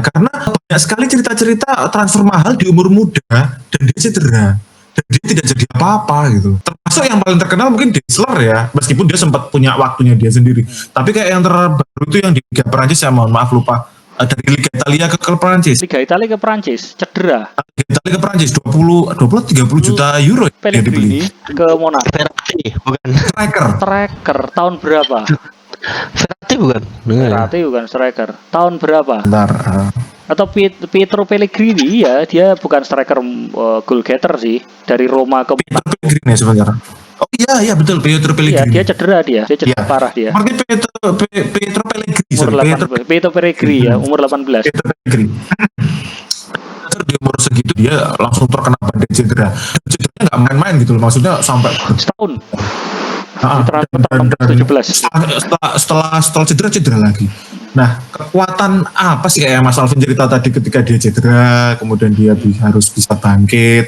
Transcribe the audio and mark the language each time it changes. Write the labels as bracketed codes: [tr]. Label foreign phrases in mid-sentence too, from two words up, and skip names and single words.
[id] Karena banyak sekali cerita-cerita transfer mahal di umur muda dan dia cedera dan dia tidak jadi apa-apa gitu. Termasuk yang paling terkenal mungkin Dessler ya, meskipun dia sempat punya waktunya dia sendiri. Tapi kayak yang terbaru itu yang di Liga Perancis ya, mohon maaf lupa. Dari Liga Italia ke Perancis. Liga Italia ke Perancis cedera. Liga Italia ke Perancis 30 juta euro dia dibeli. Pellegrini ke Monaco. Verratti bukan. Striker tahun berapa? Verratti bukan. Verratti bukan striker. Tahun berapa? Bentar. Atau Pietro Pellegrini ya, dia bukan [en] striker goal getter [id] sih. Dari Roma ke Pietro Pellegrini sebenarnya. Oh iya betul, Pietro Iya, Pellegrini. dia cedera parah dia. Makanya Pietro Pellegrini. Pietro Pellegrini ya, umur 18. Pietro Pellegrini. Di umur segitu dia langsung terkena badai cedera. Cederanya nggak main-main gitu loh, maksudnya sampai setahun. dan 17. Setelah cedera lagi. Nah, kekuatan apa sih kayak Mas Alvin cerita tadi ketika dia cedera, kemudian dia harus bisa bangkit.